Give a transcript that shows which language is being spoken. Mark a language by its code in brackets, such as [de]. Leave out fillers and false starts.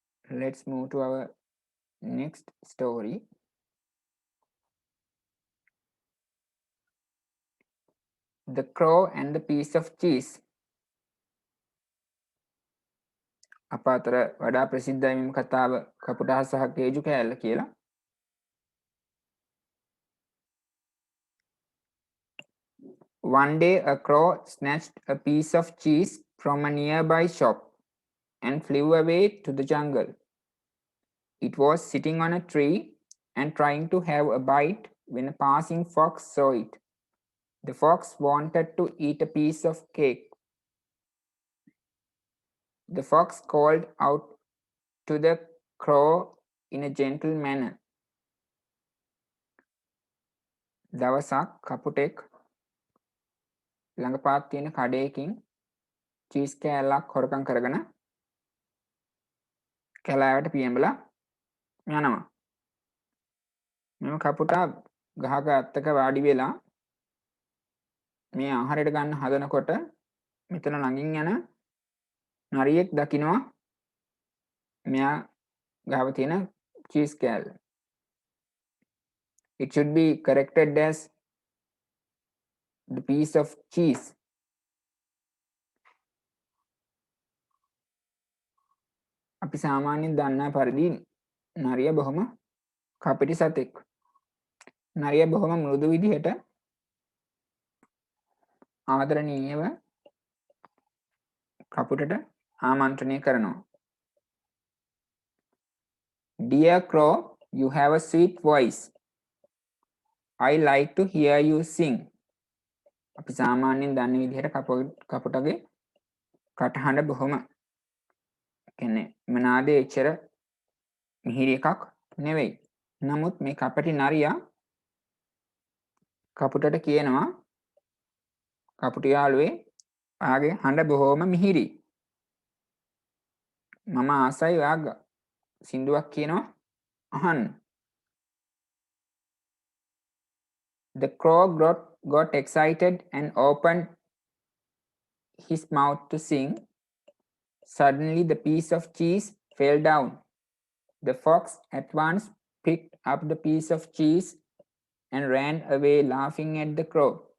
[en] Let's move to our next story. The Crow and the Piece of Cheese. [si] අප අතර වඩා ප්‍රසිද්ධයි මෙම කතාව කපුටා සහ කේජු කෑල්ල කියලා. [en] One day a crow snatched a piece of cheese from a nearby shop and flew away to the jungle. It was sitting on a tree and trying to have a bite when a passing fox saw it. The fox wanted to eat a piece of cake. The fox called out to the crow in a gentle manner. [si] දවසක් කපුටෙක් ළඟපාත් තියෙන කඩේකින් cheese කෑල්ලක් හොරකම් කරගෙන කැලෑවට පියඹලා යනවා. මෙම කපුටා ගහක අත්තක වාඩි වෙලා මේ ආහාරයට ගන්න හදනකොට මෙතන ළඟින් යන නරියෙක් දකිනවා මෙයා ගාව තියෙන චීස් කෑල්ල. [en] It should be corrected as the piece of cheese. [si] අපි සාමාන්‍යයෙන් දන්නා පරිදි නරිය බොහොම කපටි සතෙක්. නරිය බොහොම මෘදු විදිහට ආදරණීයව කපුටට ආමන්ත්‍රණය කරනවා. [en] Dear Crow, you have a sweet voice. I like to hear you sing. [si] අපි සාමාන්‍යයෙන් දන්න විදිහට කපුටගේ කටහඬ බොහොම කියන්නේ මනාදේ එච්චර මිහිරි එකක් නෙවෙයි. නමුත් මේ කපටි නරියා කපුටට කියනවා කපුටි යාළුවේ ඔයාගේ හඬ බොහොම මිහිරි. මම ආසයි ඔයා සින්දුවක් කියනවා අහන්න. [en] The crow got excited and opened his mouth to sing. Suddenly the piece of cheese fell down. The fox at once picked up the piece of cheese and ran away laughing at the crow.